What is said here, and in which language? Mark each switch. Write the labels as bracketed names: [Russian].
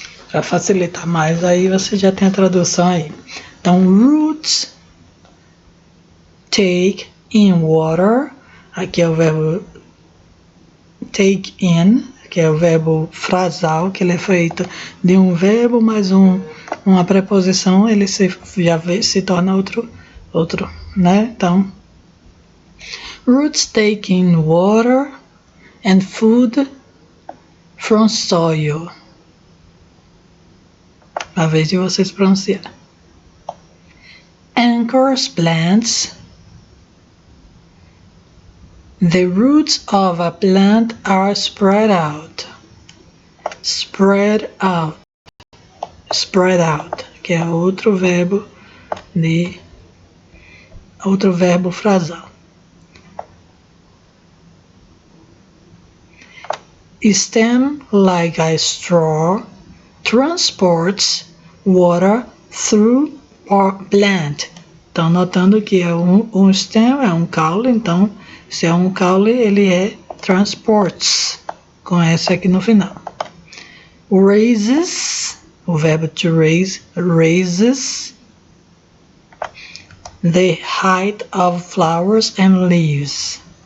[Portuguese] Para facilitar mais, aí você já tem a tradução aí. Então, [English] roots take in water. [Portuguese] Aqui é o verbo take in, que é o verbo frasal, que ele é feito de um verbo mais uma preposição, ele se torna outro, né? Então, [English] roots take in water and food from soil. [Portuguese] A vez de vocês pronunciar. [English] Anchors plants. The roots of a plant are spread out. Spread out. Spread out, [Portuguese] que é outro verbo de outro verbo frasal. [English] Stem, like a straw, transports water through plant. [Portuguese] Então, notando que é um stem, é um caule, então, se é um caule, ele é transports, com essa aqui no final. [English] Raises, [Portuguese] o verbo [English] to raise, raises the height of flowers and leaves.